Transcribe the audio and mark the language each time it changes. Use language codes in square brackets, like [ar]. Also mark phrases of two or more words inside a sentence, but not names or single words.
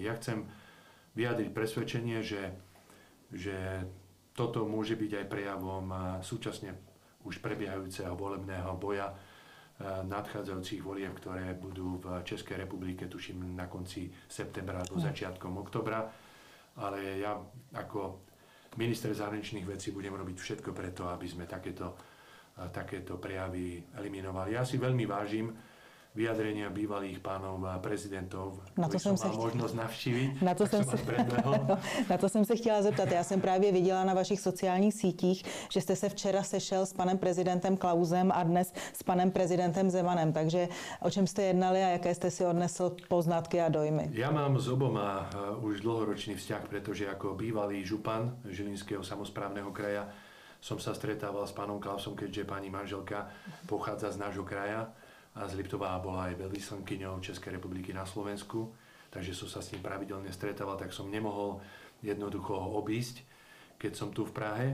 [sk] Ja chcem vyjadriť presvedčenie, že toto môže byť aj prejavom súčasne už prebiehajúceho volebného boja nadchádzajúcich volieb, ktoré budú v Českej republike, tuším, na konci septembra alebo začiatkom oktobra. Ale ja ako minister zahraničných vecí budem robiť všetko preto, aby sme takéto prejavy eliminovali. Ja si veľmi vážim vyjadrenia bývalých pánov prezidentov, ktorí som mal možnost navštívit, [cs] Na to jsem se chtěla zeptat. Já jsem právě viděla na vašich sociálních sítích, že jste se včera sešel s panem prezidentem Klausem a dnes s panem prezidentem Zemanem. Takže o čem jste jednali a jaké jste si odnesl poznatky a dojmy? [sk] Ja mám s oboma už dlhoročný vzťah, pretože ako bývalý župan Žilinského samosprávneho kraja som sa stretával s pánom Klausom, keďže pani manželka pochádza z nášho kraja a z Liptova bola aj veľvyslankyňou Českej republiky na Slovensku, takže som sa s ním pravidelne stretával, tak som nemohol jednoducho ho obísť, keď som tu v Prahe.